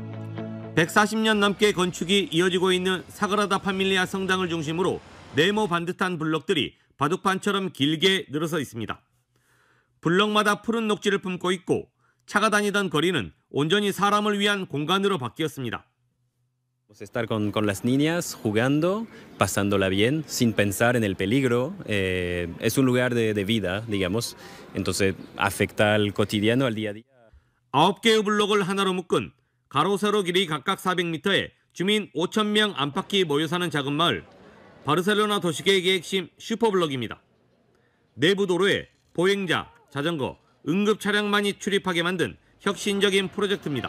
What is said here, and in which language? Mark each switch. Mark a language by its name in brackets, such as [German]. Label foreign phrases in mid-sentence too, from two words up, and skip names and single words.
[Korean] 140년 넘게 건축이 이어지고 있는 사그라다 파밀리아 성당을 중심으로 네모 반듯한 블록들이 바둑판처럼 길게 늘어서 있습니다. 블록마다 푸른 녹지를 품고 있고 차가 다니던 거리는 온전히 사람을 위한 공간으로 바뀌었습니다. [Spanish] Estar con las niñas jugando, pasándola bien, sin pensar en el peligro, es un lugar de vida, digamos. Entonces afecta al cotidiano, al día a día. [Korean] 9개의 블록을 하나로 묶은 가로 세로 길이 각각 400m에 주민 5,000명 안팎이 모여 사는 작은 마을, 바르셀로나 도시계획의 핵심 슈퍼블록입니다. 내부 도로에 보행자, 자전거, 응급 차량만이 출입하게 만든 혁신적인 프로젝트입니다.